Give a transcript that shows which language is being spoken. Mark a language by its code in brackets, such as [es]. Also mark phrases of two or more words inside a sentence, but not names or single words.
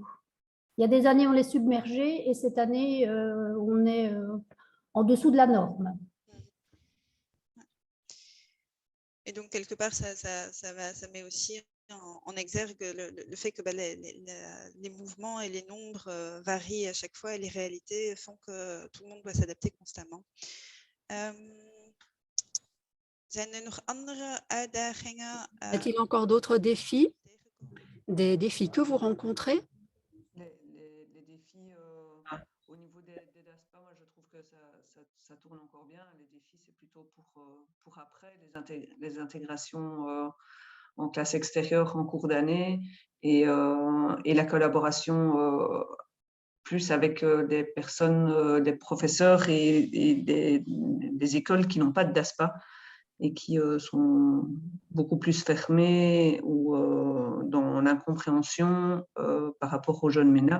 [fr] Il y a des années, on est submergé et cette année, on est en dessous de la norme. Et donc, quelque part, ça met aussi en exergue le fait que les mouvements et les nombres varient à chaque fois et les réalités font que tout le monde doit s'adapter constamment. [nl] Zijn er nog andere uitdagingen? [fr] Y-a-t-il encore d'autres défis? Des défis que vous rencontrez? Les défis au niveau des DASPA, moi je trouve que ça ça tourne encore bien. Les défis, c'est plutôt pour après, les intégrations en classe extérieure en cours d'année et la collaboration plus avec des personnes, des professeurs et des écoles qui n'ont pas de DASPA et qui sont beaucoup plus fermées ou dans l'incompréhension par rapport aux jeunes MENA.